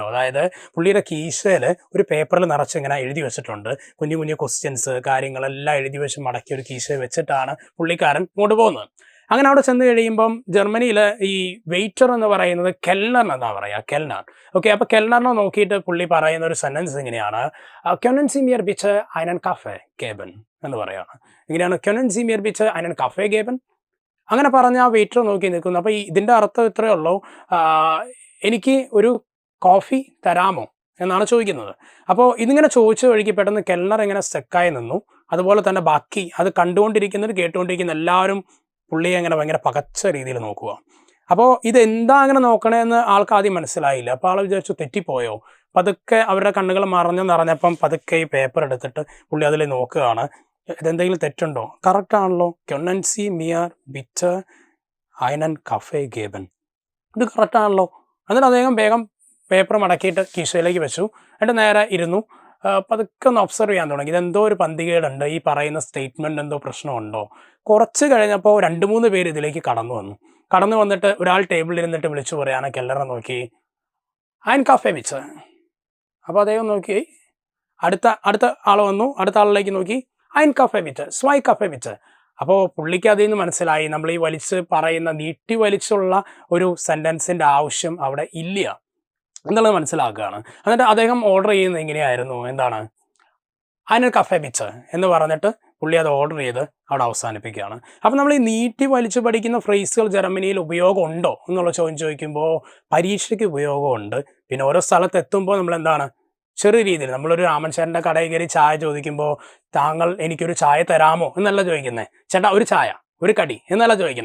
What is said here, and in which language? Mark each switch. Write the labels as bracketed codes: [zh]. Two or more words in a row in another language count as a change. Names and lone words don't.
[ml] അതായത് പുള്ളിയുടെ കീശയിൽ ഒരു പേപ്പറിൽ നിറച്ച് ഇങ്ങനെ എഴുതി വെച്ചിട്ടുണ്ട്. കുഞ്ഞു കുഞ്ഞു ക്വസ്റ്റ്യൻസ് കാര്യങ്ങളെല്ലാം എഴുതി വെച്ച് മടക്കി ഒരു കീശയിൽ വെച്ചിട്ടാണ് പുള്ളിക്കാരൻ ഇങ്ങോട്ട് പോകുന്നത്. അങ്ങനെ അവിടെ ചെന്ന് കഴിയുമ്പം ജർമ്മനിയിൽ ഈ വെയിറ്റർ എന്ന് പറയുന്നത് കെൽനർ എന്നാണ് പറയുക, കെൽനർ. ഓക്കെ, അപ്പോൾ കെൽനറിനെ നോക്കിയിട്ട് പുള്ളി പറയുന്ന ഒരു സെൻറ്റൻസ് ഇങ്ങനെയാണ്: [de] können Sie mir bitte einen Kaffee geben [ml] എന്ന് പറയുകയാണ്. ഇങ്ങനെയാണ്, [de] können Sie mir bitte einen Kaffee geben. [ml] അങ്ങനെ പറഞ്ഞ് ആ വെയിറ്റർ നോക്കി നിൽക്കുന്നു. അപ്പോൾ ഇതിൻ്റെ അർത്ഥം ഇത്രയേ ഉള്ളൂ, എനിക്ക് ഒരു കോഫി തരാമോ എന്നാണ് ചോദിക്കുന്നത്. അപ്പോൾ ഇതിങ്ങനെ ചോദിച്ച വഴിക്ക് പെട്ടെന്ന് കെൽനർ ഇങ്ങനെ സ്റ്റക്കായി നിന്നു. അതുപോലെ തന്നെ ബാക്കി അത് കണ്ടുകൊണ്ടിരിക്കുന്നവർ കേട്ടുകൊണ്ടിരിക്കുന്ന എല്ലാവരും പുള്ളിയെ അങ്ങനെ ഭയങ്കര പകച്ച രീതിയിൽ നോക്കുക. അപ്പോൾ ഇതെന്താ അങ്ങനെ നോക്കണേന്ന് ആൾക്ക് ആദ്യം മനസ്സിലായില്ല. അപ്പോൾ ആൾ വിചാരിച്ചു തെറ്റിപ്പോയോ. പതുക്കെ അവരുടെ കണ്ണുകൾ നിറഞ്ഞപ്പം പതുക്കെ ഈ പേപ്പർ എടുത്തിട്ട് പുള്ളി അതിൽ നോക്കുകയാണ്. ഇതെന്തെങ്കിലും തെറ്റുണ്ടോ? കറക്റ്റ് ആണല്ലോ, [de] können Sie mir bitte einen Kaffee geben. [ml] ഇത് കറക്റ്റ് ആണല്ലോ. എന്നിട്ട് അദ്ദേഹം വേഗം പേപ്പർ മടക്കിയിട്ട് കീശയിലേക്ക് വെച്ചു. എന്നിട്ട് നേരെ ഇരുന്നു. പതുക്കെ ഒന്ന് ഒബ്സർവ് ചെയ്യാൻ തുടങ്ങി. ഇതെന്തോ ഒരു പന്തികേടുണ്ട്, ഈ പറയുന്ന സ്റ്റേറ്റ്മെൻറ്റ് എന്തോ പ്രശ്നമുണ്ടോ. കുറച്ച് കഴിഞ്ഞപ്പോൾ 2-3 പേര് ഇതിലേക്ക് കടന്നു വന്നിട്ട് ഒരാൾ ടേബിളിൽ ഇരുന്നിട്ട് വിളിച്ചു പറയാണ് കെല്ലറെ നോക്കി, [de] ein Kaffee bitte. [ml] അപ്പോൾ അദ്ദേഹം നോക്കി. അടുത്ത ആൾ വന്നു. അടുത്ത ആളിലേക്ക് നോക്കി, [de] ein Kaffee bitte, zwei Kaffee bitte. [ml] അപ്പോൾ പുള്ളിക്ക് അതിൽ നിന്ന് മനസ്സിലായി നമ്മൾ ഈ പറയുന്ന നീട്ടി വലിച്ചുള്ള ഒരു സെൻറ്റൻസിൻ്റെ ആവശ്യം അവിടെ ഇല്ല എന്നുള്ളത് മനസ്സിലാക്കുകയാണ്. എന്നിട്ട് അദ്ദേഹം ഓർഡർ ചെയ്യുന്നത് എങ്ങനെയായിരുന്നു, എന്താണ്, [de] einen Kaffee bitte [ml] എന്ന് പറഞ്ഞിട്ട് പുള്ളി അത് ഓർഡർ ചെയ്ത് അവിടെ അവസാനിപ്പിക്കുകയാണ്. അപ്പോൾ നമ്മൾ ഈ നീട്ടി വലിച്ചു പഠിക്കുന്ന ഫ്രേസുകൾ ജർമ്മനിയിൽ ഉപയോഗമുണ്ടോ എന്നുള്ള ചോദ്യം ചോദിക്കുമ്പോൾ പരീക്ഷയ്ക്ക് ഉപയോഗമുണ്ട്. പിന്നെ ഓരോ സ്ഥലത്ത് എത്തുമ്പോൾ നമ്മൾ എന്താണ്, ചെറിയ രീതിയിൽ നമ്മളൊരു രാമൻചേട്ടൻ്റെ കടയിൽ കയറി ചായ ചോദിക്കുമ്പോൾ താങ്കൾ എനിക്കൊരു ചായ തരാമോ എന്നല്ല ചോദിക്കുന്നത്, ചേട്ടാ ഒരു ചായ ഒരു കടി എന്നല്ല ചോദിക്കുന്നത്.